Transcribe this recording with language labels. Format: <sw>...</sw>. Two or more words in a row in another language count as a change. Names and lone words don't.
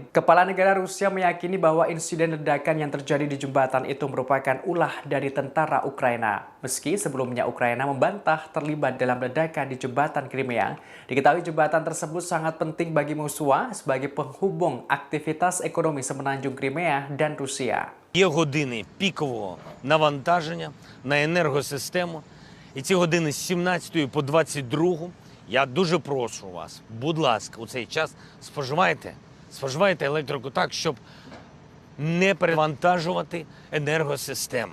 <id>Kepala negara Rusia meyakini bahwa insiden ledakan yang terjadi di jembatan itu merupakan ulah dari tentara Ukraina. Meski sebelumnya Ukraina membantah terlibat dalam ledakan di jembatan Crimea, diketahui jembatan tersebut sangat penting bagi Moskwa sebagai penghubung aktivitas ekonomi semenanjung Crimea dan Rusia.</id> <uk>Є години пікового навантаження на енергосистему. І ці години з 17 по 22. Я дуже прошу вас, будь ласка, у цей час споживайте електрику так, щоб не перевантажувати енергосистему.</uk>